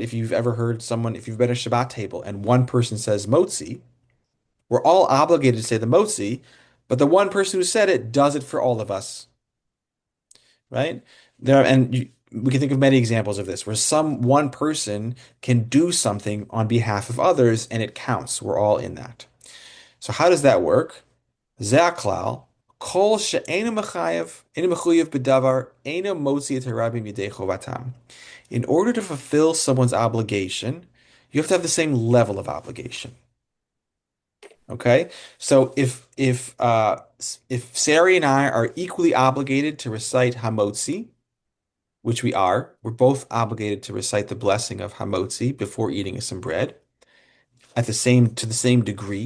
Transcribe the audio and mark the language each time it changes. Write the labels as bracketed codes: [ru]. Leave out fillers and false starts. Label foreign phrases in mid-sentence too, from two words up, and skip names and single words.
[en] If you've ever heard someone, if you've been at a Shabbat table and one person says motzi, we're all obligated to say the motzi, but the one person who said it does it for all of us, right? We can think of many examples of this where one person can do something on behalf of others and it counts. We're all in that. So how does that work? [he] זה הכלל, כל שאינו מחייב, אינו מחויב בדבר, אינו מוציא את הרבים ידי חובתם. [en] In order to fulfill someone's obligation, you have to have the same level of obligation. Okay, so if Sari and I are equally obligated to recite Hamotzi, which we are, we're both obligated to recite the blessing of Hamotzi before eating some bread at the same to the same degree.